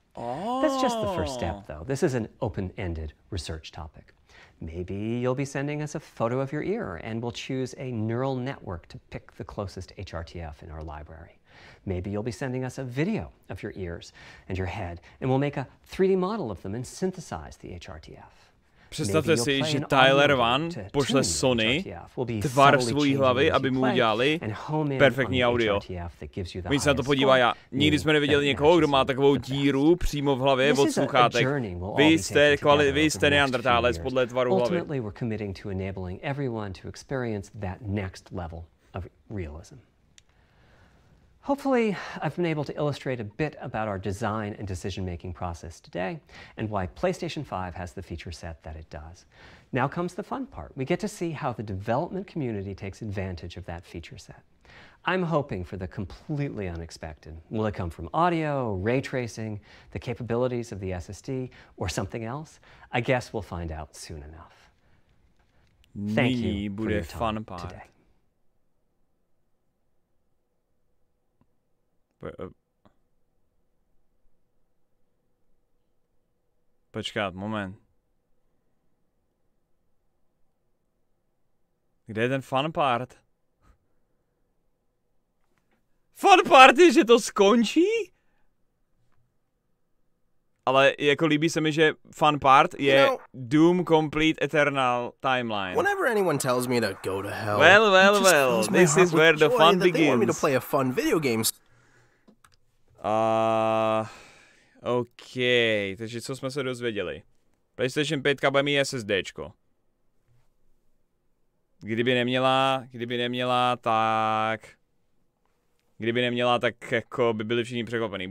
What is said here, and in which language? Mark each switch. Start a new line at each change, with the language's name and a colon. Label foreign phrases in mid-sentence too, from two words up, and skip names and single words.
English: That's just the first step, though. This is an open-ended research topic. Maybe you'll be sending us a photo of your ear and we'll choose a neural network to pick the closest HRTF in our library. Maybe you'll be sending us a video of your ears and your head and we'll make a 3D model of them and synthesize the HRTF.
Czech: Představte si, že Tyler Van pošle Sony tvar svojí hlavy, aby mu udělali perfektní audio. Oni se na to podívají a nikdy jsme neviděli někoho, kdo má takovou díru přímo v hlavě od sluchátek. Vy jste neandertálec podle tvaru hlavy.
English: Hopefully, I've been able to illustrate a bit about our design and decision-making process today and why PlayStation 5 has the feature set that it does. Now comes the fun part. We get to see how the development community takes advantage of that feature set. I'm hoping for the completely unexpected. Will it come from audio, ray tracing, the capabilities of the SSD, or something else? I guess we'll find out soon enough. Thank you for your time today.
Czech: Počkat, moment. Kde je ten
English: fun part? Fun part
Czech: je, že to skončí? Ale jako líbí se mi, že
English: fun part
Czech: je Doom Complete Eternal Timeline.
English: Whenever anyone tells me to go to hell, well, this is where the fun begins. They want me to play a fun video game.
Czech: OK, takže co jsme se dozvěděli? PlayStation 5 bude mít SSDčko. Kdyby neměla, tak jako by byli všichni překvapení.